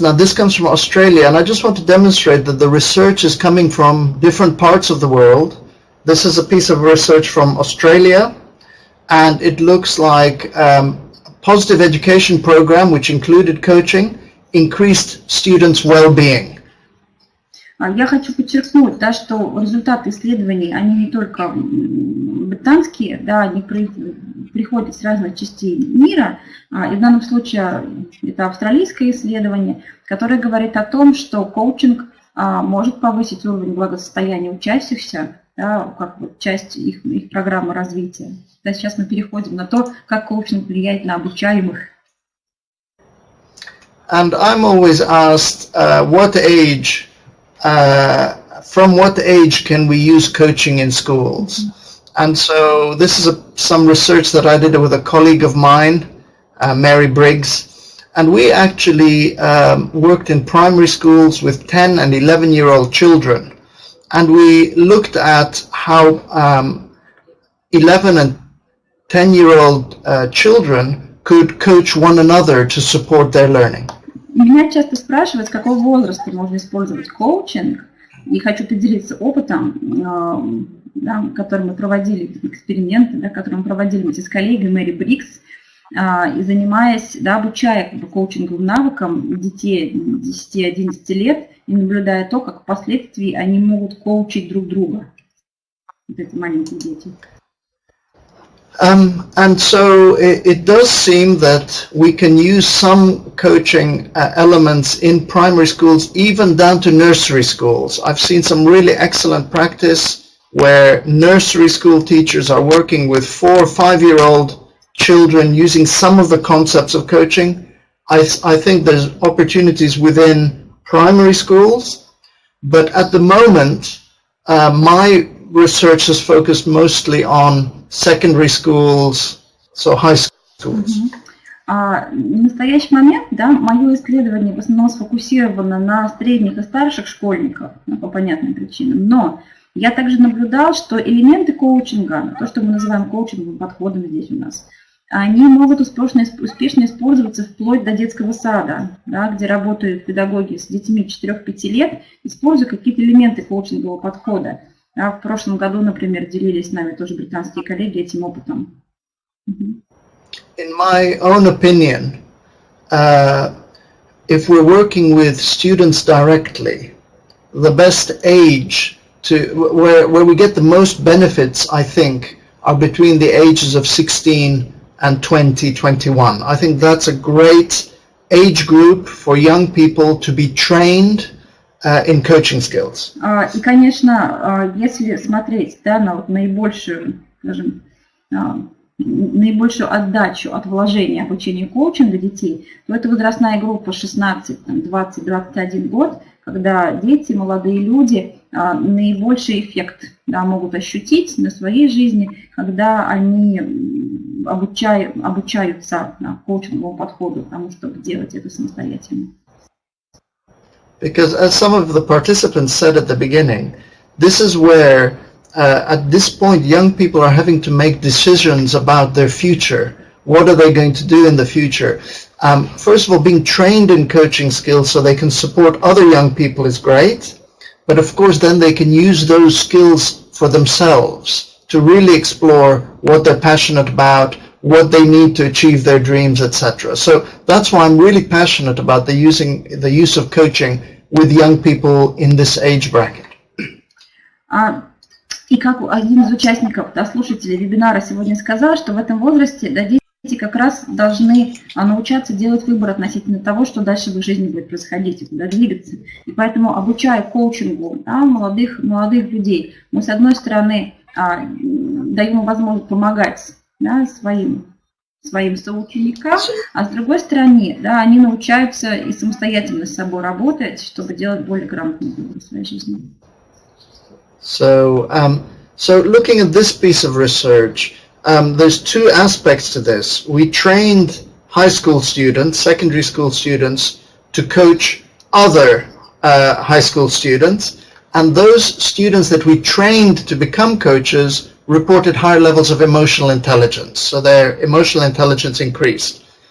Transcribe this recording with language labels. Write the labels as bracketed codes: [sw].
[en] Now, this comes from Australia, and I just want to demonstrate that the research is coming from different parts of the world. This is a piece of research from Australia, and it looks like a positive education program, which included coaching, increased students' well-being. [ru] Я хочу подчеркнуть, да, что результаты исследований, они не только британские, да, они приходят с разных частей мира, и в данном случае это австралийское исследование, которое говорит о том, что коучинг может повысить уровень благосостояния учащихся, да, как вот часть их программы развития. Да, сейчас мы переходим на то, как коучинг влияет на обучаемых. [en] And I'm always asked, from what age can we use coaching in schools? And so this is some research that I did with a colleague of mine, Mary Briggs, and we actually worked in primary schools with 10 and 11-year-old children, and we looked at how 11 and 10-year-old children could coach one another to support their learning. [ru] Меня часто спрашивают, с какого возраста можно использовать коучинг, и хочу поделиться опытом, да, который мы проводили, эксперименты, да, которые мы проводили вместе с коллегой Мэри Брикс, и занимаясь, да, обучая коучинговым навыкам детей 10-11 лет и наблюдая то, как впоследствии они могут коучить друг друга, вот эти маленькие дети. [en] And so it does seem that we can use some coaching elements in primary schools, even down to nursery schools. I've seen some really excellent practice where nursery school teachers are working with 4 or 5-year-old children using some of the concepts of coaching. I think there's opportunities within primary schools, but at the moment my research is focused mostly on secondary schools, so high schools. [ru] В настоящий момент, да, мое исследование в основном сфокусировано на средних и старших школьников, по понятным причинам, но я также наблюдал, что элементы коучинга, то, что мы называем коучинговым подходом здесь у нас, они могут успешно использоваться вплоть до детского сада, да, где работают педагоги с детьми 4-5 лет, используя какие-то элементы коучингового подхода. В прошлом году, например, делились с нами тоже британские коллеги этим опытом. [en] In my own opinion, if we're working with students directly, the best age where we get the most benefits, I think, are between the ages of 16 and 20, 21. I think that's a great age group for young people to be trained in coaching skills. [ru] И, конечно, если смотреть, да, на вот наибольшую, скажем, наибольшую отдачу от вложения обучения коучинга детей, то это возрастная группа 16, 20, 21 год, когда дети, молодые люди наибольший эффект, да, могут ощутить на своей жизни, когда они обучаются коучинговому подходу, потому чтобы делать это самостоятельно. [en] Because as some of the participants said at the beginning, this is where at this point young people are having to make decisions about their future. What are they going to do in the future? First of all, being trained in coaching skills so they can support other young people is great, but of course then they can use those skills for themselves to really explore what they're passionate about, what they need to achieve their dreams, etc. So that's why I'm really passionate about the use of coaching with young people in this age bracket. [ru] И как один из участников, да, слушателей вебинара сегодня сказал, что в этом возрасте, да, дети как раз должны научаться делать выбор относительно того, что дальше в их жизни будет происходить, и куда двигаться. И поэтому, обучая коучингу, да, молодых людей, мы, с одной стороны, даем им возможность помогать, да, своим соученикам, а с другой стороны, да, они научаются и самостоятельно с собой работать, чтобы делать более грамотный выбор в своей жизни. [en] So looking at this piece of research, there's two aspects to this. We trained high school students, secondary school students, to coach other high school students, and those students that we trained to become coaches reported higher levels of emotional intelligence, so their emotional intelligence increased.